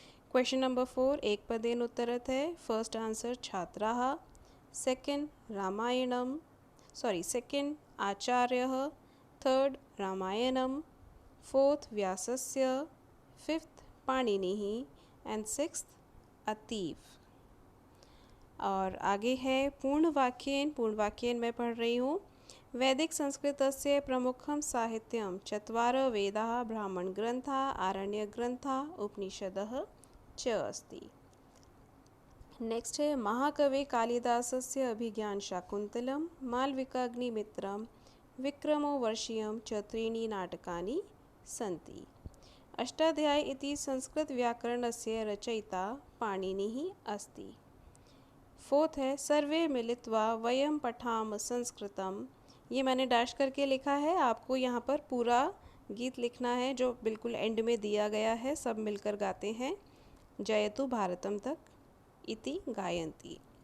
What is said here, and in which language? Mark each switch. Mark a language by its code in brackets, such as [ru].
[hi] Question number 4 एक पदेन उत्तरत है। फर्स्ट आंसर छात्राः, सेकंड रामायणम, सेकंड आचार्यः, थर्ड रामायणम, फोर्थ व्यासस्य, फिफ्थ पाणिनिः एंड सिक्स्थ अतीव। और आगे है पूर्णवाक्येन। पूर्णवाक्येन मैं पढ़ रही हूँ। [sa] वैदिक संस्कृतस्य प्रमुखं साहित्यं चत्वारः वेदाः, ब्राह्मणग्रन्थाः, आरण्यग्रन्थाः, उपनिषदः च अस्ति। [hi] नेक्स्ट है [sa] महाकवि कालिदासस्य अभिज्ञानशाकुन्तलं, मालविकाग्निमित्रं, विक्रमोर्वशीयं च त्रीणि नाटकानि सन्ति। अष्टाध्यायी इति संस्कृतव्याकरणस्य रचयिता पाणिनिः अस्ति। [hi] फोर्थ है [sa] सर्वे मिलित्वा वयं पठाम संस्कृतम। [hi] ये मैंने डैश करके लिखा है, आपको यहाँ पर पूरा गीत लिखना है जो बिल्कुल एंड में दिया गया है। सब मिलकर गाते हैं जयतु भारतम तक [sa] इति गायन्ति।